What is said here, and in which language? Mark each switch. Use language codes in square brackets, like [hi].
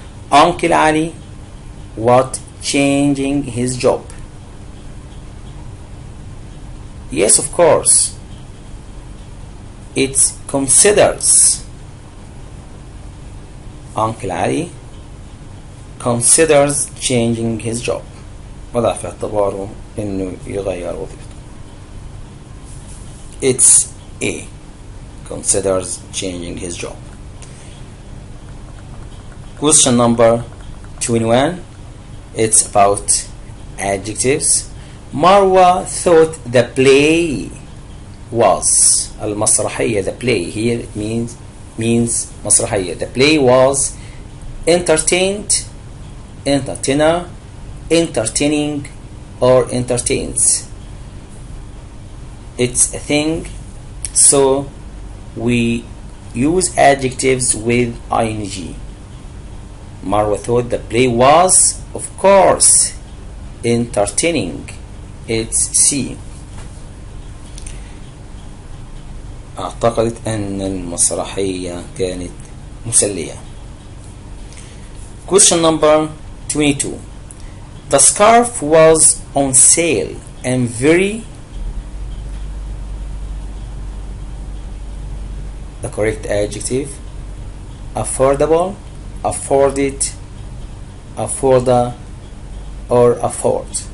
[en] Uncle Ali what changing his job? Yes, of course. It considers. Uncle Ali considers changing his job. [ar] وضع في اعتباره انه يغير وظيفته. [en] It's A. Considers changing his job. Question number 21. It's about adjectives. Marwa thought the play was المسرحية. The play here it means مسرحية. The play was entertained, entertainer, entertaining, or entertains. It's a thing, so we use adjectives with ing. Marwa thought the play was, of course, entertaining. It's C. [ar] اعتقدت أن المسرحية كانت مسلية. [en] Question number 22. The scarf was on sale and very. The correct adjective. Affordable, afforded, afforda, or afford.